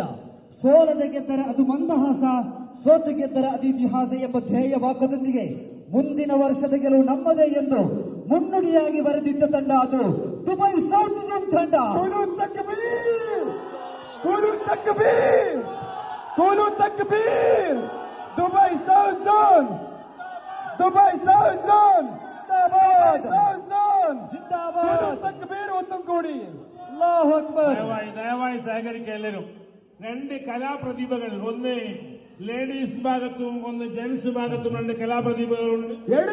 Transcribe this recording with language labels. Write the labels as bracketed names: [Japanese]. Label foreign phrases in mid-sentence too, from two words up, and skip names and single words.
[Kannada] ಸೋಲದೆ ಗೆದ್ದರೆ ಅದು ಮಂದಹಾಸ, ಸೋತು ಗೆದ್ದರೆ ಅದು ಇತಿಹಾಸ ಎಂಬ ಧ್ಯೇಯ ವಾಕ್ಯದೊಂದಿಗೆ ಮುಂದಿನ ವರ್ಷದ ಗೆಲುವು ನಮ್ಮದೇ ಎಂದು ಮುನ್ನುಡಿಯಾಗಿ ಬರೆದಿಟ್ಟ ತಂಡ ಅದು ದುಬೈ ಸೌತ್ ಝೋನ್ ತಂಡ. ದುಬೈ ಸೌತ್ ಝೋನ್, ದುಬೈ ಸೌತ್ ಝೋನ್, [Malayalam] തക്ബീർ ഒന്നും കൂടി. [Arabic] الله أكبر. [Malayalam] ദയവായി സഹകരിക്കുക എല്ലാവരും. രണ്ട് കലാപ്രതിഭകൾ, ഒന്ന് ലേഡീസ് ഭാഗത്തും ഒന്ന് ജെന്റ്സ് ഭാഗത്തും രണ്ട് കലാപ്രതിഭകളുണ്ട്.